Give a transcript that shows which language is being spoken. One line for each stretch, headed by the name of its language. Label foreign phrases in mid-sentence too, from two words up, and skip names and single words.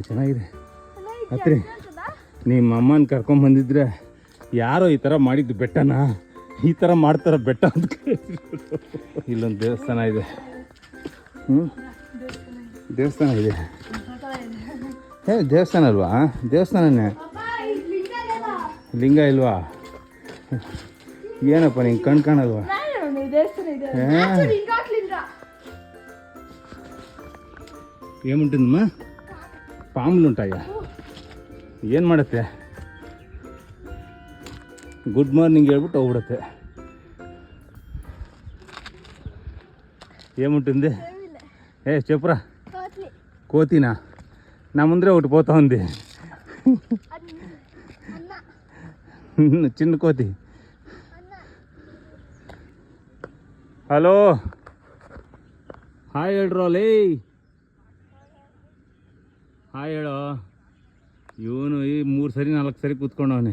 Kannada: ಹತ್ರಿ, ನಿಮ್ಮ ಅಮ್ಮನ ಕರ್ಕೊಂಬಂದಿದ್ರೆ ಯಾರೋ ಈ ಥರ ಮಾಡಿದ್ದು ಬೆಟ್ಟನ ಈ ಥರ ಮಾಡ್ತಾರ ಬೆಟ್ಟ ಅಂತ. ಇಲ್ಲೊಂದು ದೇವಸ್ಥಾನ ಇದೆ. ದೇವಸ್ಥಾನ ಇದೆ. ದೇವಸ್ಥಾನ ಅಲ್ವಾ? ದೇವಸ್ಥಾನನೇ. ಲಿಂಗ ಇಲ್ವಾ? ಏನಪ್ಪ ನಿಂಗೆ ಕಣ್ ಕಾಣಲ್ವಾ?
Telugu: ఏముంటుందమ్మా? పాములు ఉంటాయా?
Kannada: ಏನು ಮಾಡುತ್ತೆ?
English: good morning
Kannada: ಹೇಳ್ಬಿಟ್ಟು ಹೋಗ್ಬಿಡುತ್ತೆ.
Telugu: ఏముంటుంది? చెప్పురా. కోతినా? నా ముందరే ఒకటి పోతా ఉంది. చిన్న కోతి.
Kannada: ಹಲೋ, ಹಾಯ್ ಹೇಳ್ರೋಲೇ. ಹಾಯ್ ಹೇಳೋ. ಇವನು ಈ 3 ಸರಿ 4 ಸರಿ ಕೂತ್ಕೊಂಡವನೆ.